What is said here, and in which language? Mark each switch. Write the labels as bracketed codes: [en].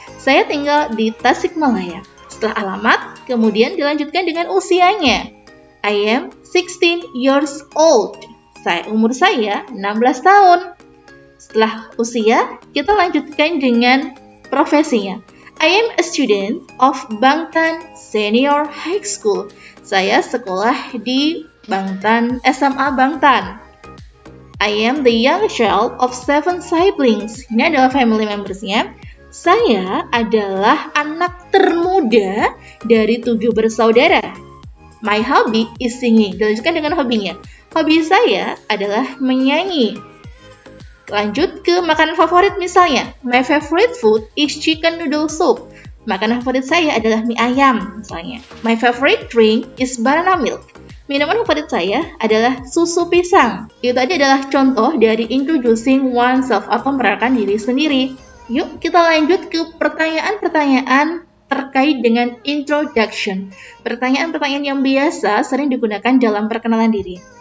[id] Saya tinggal di Tasikmalaya. Setelah alamat, kemudian dilanjutkan dengan usianya. [en] I am 16 years old. [id] Umur saya 16 tahun. Setelah usia, kita lanjutkan dengan profesinya. [en] I am a student of Bangtan Senior High School. [id] Saya sekolah di SMA Bangtan. [en] I am the young child of 7 siblings. [id] Ini adalah [en] family members- [id] nya. Saya adalah anak termuda dari 7 bersaudara. [en] My hobby is singing. [id] Dilanjutkan dengan hobinya. Hobi saya adalah menyanyi. Lanjut ke makanan favorit misalnya. [en] My favorite food is chicken noodle soup. [id] Makanan favorit saya adalah mie ayam misalnya. [en] My favorite drink is banana milk. [id] Minuman favorit saya adalah susu pisang. Itu tadi adalah contoh dari introducing oneself atau memperkenalkan diri sendiri. Yuk kita lanjut ke pertanyaan-pertanyaan terkait dengan introduction. Pertanyaan-pertanyaan yang biasa sering digunakan dalam perkenalan diri.